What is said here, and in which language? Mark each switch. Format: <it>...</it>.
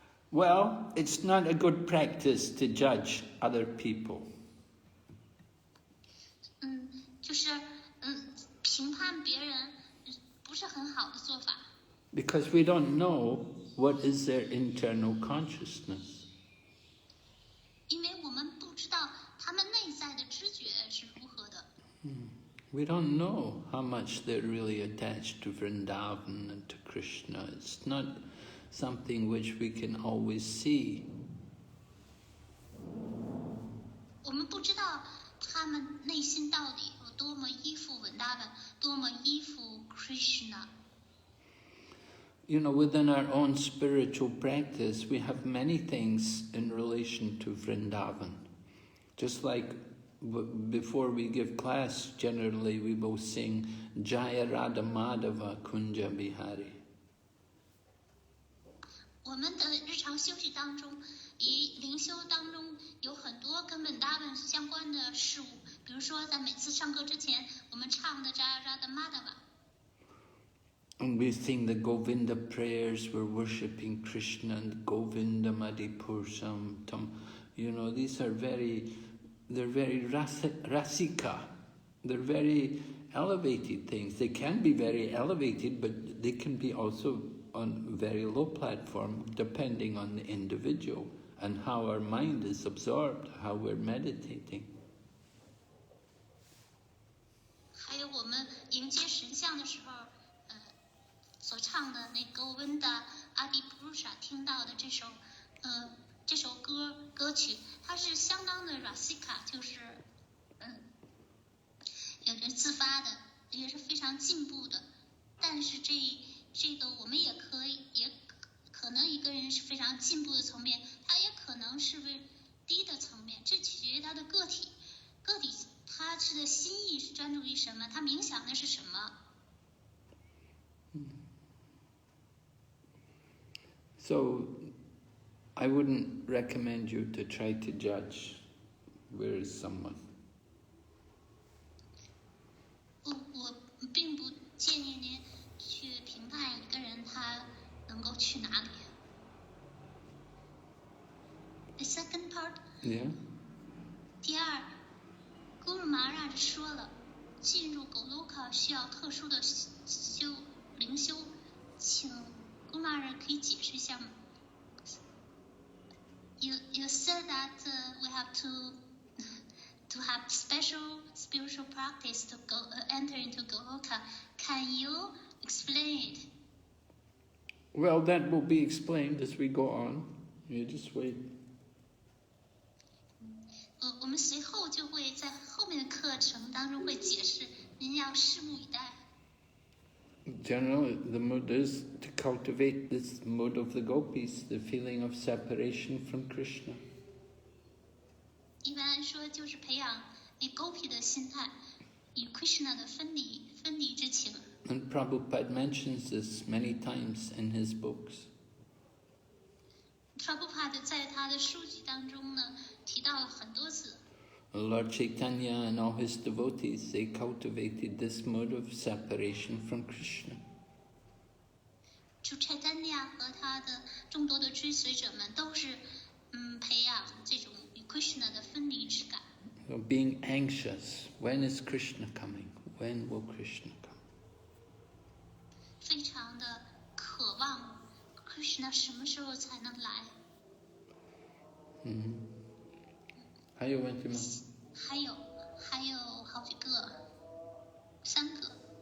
<en>Well, it's not a good practice to judge other people.</en> <zh>就是评判别人不是很好的做法。</zh> <en>Because we don't know what is their internal consciousness.</en> <zh>因为我们不知道他们内在的知觉是如何的。</zh> <en>We don't know how much they're really attached to Vrindavan and to Krishna. It's not something which we can always see.</en> <zh>我们不知道他们内心到底有多么依附Vrindavan，多么依附 Krishna。</zh> <en>Within our own spiritual practice, we have many things in relation to Vrindavan. Just like before we give class, generally we will sing Jaya Radha Madhava Kunja Bihari.</en> <zh>我们的日常修习当中，灵修当中有很多跟Vrindavan相关的事物，比比如说在每次唱歌之前，我们唱的Radha Madhava。</zh> <en>And we sing the Govinda prayers, we're worshipping Krishna and Govinda Madipursam Tam. You know, these are they're very rasika. They're very elevated things. They can be very elevated, but they can be also on very low platform, depending on the individual and how our mind is absorbed, how we're meditating.</en> <zh>还有我们迎接神像的时候，所唱的那个 Govinda Adipurusha 听到的这首歌曲，它是相当的 rasika， 就是有着自发的，也是非常进步的。但是这个我们也可能一个人是非常进步的层面，他也可能是低的层面，这取决于他的个体他是的心意是专注于什么，他冥想的是什么。</zh> <en>So, I wouldn't recommend you to try to judge where is someone.</en> <zh>我并不建议您去评判一个人他能够去哪里。</zh> <en>The second part. Yeah.</en> <zh>第二，Guru Maharaj 说了，进入 Goloka 需要特殊的灵修，请 Guru Maharaj 可以解释一下吗？</zh> <en>You said that we have to have special spiritual practice to enter into Goloka. Can you explain it? Well, that will be explained as we go on. You just wait.</en> <zh>我们随后就会在后面的课程当中会解释，您要拭目以待。</zh> <en>Generally, the mood is to cultivate this mood of the gopis, the feeling of separation from Krishna.</en> <zh>一般来说，就是培养那 gopi 的心态，与 Krishna 的分离之情。</zh> <en>And Prabhupada mentions this many times in his books.</en> <zh>Prabhupada 在他的书籍当中呢，提到了很多次。</zh> <en>Lord Chaitanya and all his devotees, they cultivated this mode of separation from Krishna.</en> <zh>主 Chaitanya 和他的众多的追随者们都是培养这种与 Krishna 的分离之感。</zh> <en>So being anxious, when is Krishna coming? When will Krishna come?</en> <zh>非常的渴望 Krishna 什么时候才能来？还有问题吗？还有好几个，3个。</zh>